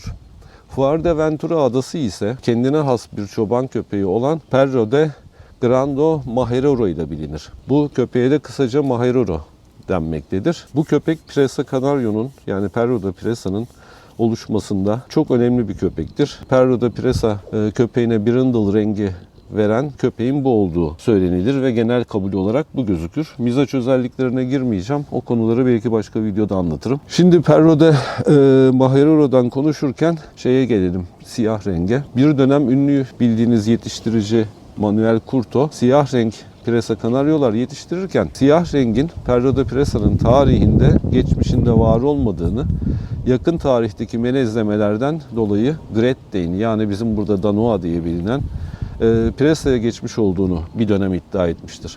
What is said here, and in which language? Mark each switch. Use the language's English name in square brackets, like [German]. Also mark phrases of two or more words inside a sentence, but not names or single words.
[Turkish] Fuerteventura adası ise kendine has bir çoban köpeği olan Perro de Grande Majorero ile bilinir. Bu köpeğe de kısaca Majorero denmektedir. Bu köpek Presa Canario'nun yani Perro de Presa'nın oluşmasında çok önemli bir köpektir. Perro de Presa köpeğine brindle rengi veren köpeğin bu olduğu söylenilir ve genel kabul olarak bu gözükür. Mizaç özelliklerine girmeyeceğim. O konuları belki başka videoda anlatırım. Şimdi Perro de Majorero'dan konuşurken şeye gelelim, siyah renge. Bir dönem ünlü bildiğiniz yetiştirici Manuel Curto siyah renk Presa Canario'lar yetiştirirken siyah rengin Perro de Presa'nın tarihinde, geçmişinde var olmadığını, yakın tarihteki melezlemelerden dolayı Great Dane yani bizim burada Danois diye bilinen Presa'ya geçmiş olduğunu bir dönem iddia etmiştir.